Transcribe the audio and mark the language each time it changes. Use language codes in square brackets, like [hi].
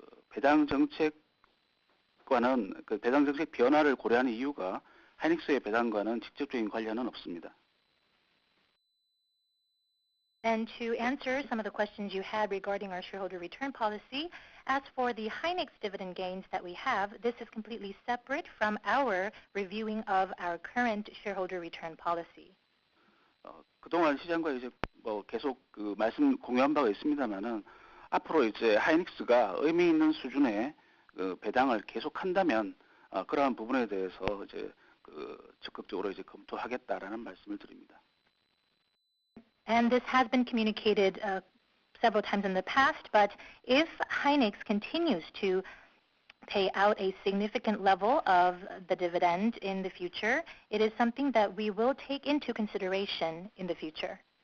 [ko] 배당 정책과는 배당 정책 변화를 고려하는 이유가 하이닉스의 배당과는 직접적인 관련은 없습니다. [en] And to answer some of the questions you had regarding our shareholder return policy, as for the Hynix dividend gains that we have, this is completely separate from our reviewing of our current shareholder return policy. [ko] 그동안 시장과 이제 계속 말씀 공유한 바가 있습니다만은 앞으로 이제 하이닉스가 의미 있는 수준의 배당을 계속한다면 그러한 부분에 대해서 이제 적극적으로 이제 검토하겠다라는 말씀을 드립니다. [en] And this has been communicated several times in the past, but if Hynix continues to pay out a significant level of the dividend in the future, it is something that we will take into consideration in the future.